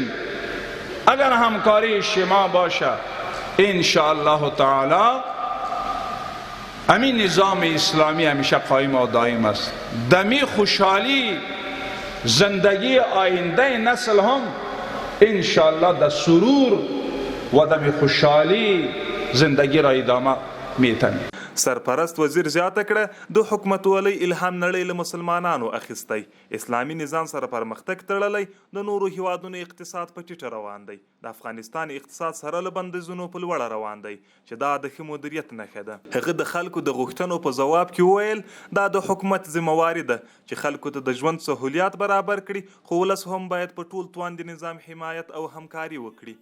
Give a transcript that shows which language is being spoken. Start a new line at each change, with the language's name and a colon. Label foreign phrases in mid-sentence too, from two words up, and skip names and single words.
Persian: اگر همکاری شما باشه ان شاء الله تعالی همین نظام اسلامی همیشه قائم و دائم است. دمی خوشحالی زندگی آینده نسل هم ان شاء الله در سرور و دمی خوشحالی زندگی را ادامه میتن.
Pashto: سرپرست وزیر زیاته کړه د حکومتولۍ الهام نړۍ له مسلمانانو اخیستی. اسلامي نظام سره پرمختګ تړلی، د نورو هیوادونو اقتصاد په ټیټه روان دی. د افغانستان اقتصاد سره له بندیزونو په لوړه روان دی چې دا د ښه مدیریت نښه ده. هغه د خلکو د غوښتنو په ځواب کې وویل دا د حکومت ذمهواري ده چې خلکو ته د ژوند سهولیات برابر کړي، خو ولس هم باید په ټول توان د نظام حمایت او همکاري وکړي.